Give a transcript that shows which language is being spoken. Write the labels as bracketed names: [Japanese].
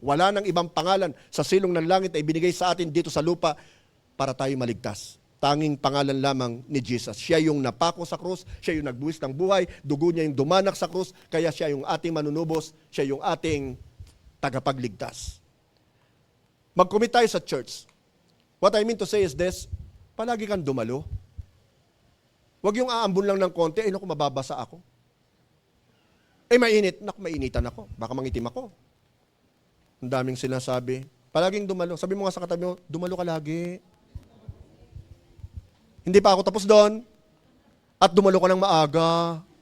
[Filipino] Wala nang ibang pangalan sa silong ng langit na ibinigay sa atin dito sa lupa para tayo maligtas. Tanging pangalan lamang ni Jesus. Siya yung napako sa krus, siya yung nagbuwis ng buhay, dugo niya yung dumanak sa krus, kaya siya yung ating manunubos, siya yung ating tagapagligtas. Mag-commit tayo sa church. [English] What I mean to say is this, [Filipino] palagi kang dumalo. Huwag yung aambon lang ng konti, naku, mababasa ako. Mainit. Naku, mainitan ako. Baka mangitim ako. Ang daming sinasabi. Palaging dumalo. Sabi mo nga sa katabi mo, dumalo ka lagi. Hindi pa ako tapos doon. At dumalo ka ng maaga.